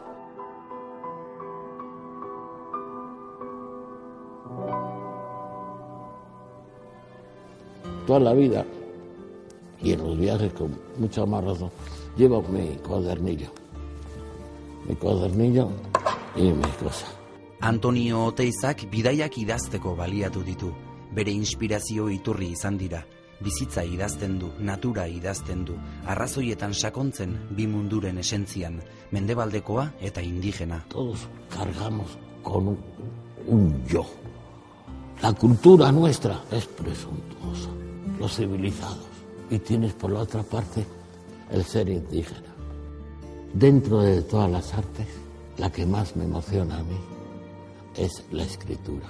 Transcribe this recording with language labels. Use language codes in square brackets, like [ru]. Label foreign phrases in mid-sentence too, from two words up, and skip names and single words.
[es] Toda la vida, y en los viajes con mucha más razón, llevo mi cuadernillo y mi cosa. [eu] Antonio Oteizak bidaiak idazteko baliatu ditu. Bere inspirazio iturri izan dira. Bizitza idazten du, natura idazten du, arrazoietan sakontzen bi munduren esentzian, mendebaldekoa eta indigena. [es] Todos cargamos con un yo. La cultura nuestra es presuntuosa, los civilizados, y tienes por la otra parte el ser indígena. Dentro de todas las artes, la que más me emociona a mí es la escritura.